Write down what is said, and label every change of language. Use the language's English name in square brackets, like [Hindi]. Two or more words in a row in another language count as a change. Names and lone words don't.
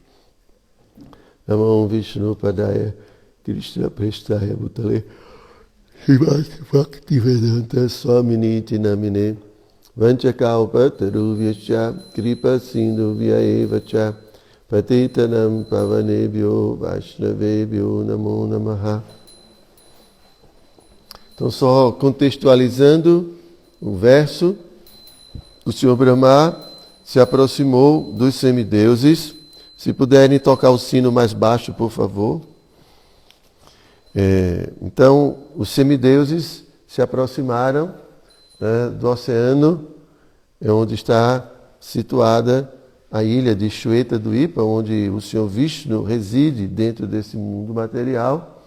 [Sanskrit] नमो विष्णु पादाय कृष्ण प्रेष्ठाय भूतले श्रीमति भक्तिवेदान्त स्वामिनिति नामिने. वाञ्छाकल्पतरुभ्यश्च कृपा सिन्धुभ्य एव च पतितानां पावनेभ्यो वैष्णवेभ्यो नमो नमः. [Portuguese] Então, só contextualizando o verso, o Senhor Brahma se aproximou dos semideuses. Se puderem tocar o sino mais baixo, por favor. Então, os semideuses se aproximaram, né, do oceano, onde está situada a ilha de Shweta Dvipa, onde o Senhor Vishnu reside dentro desse mundo material.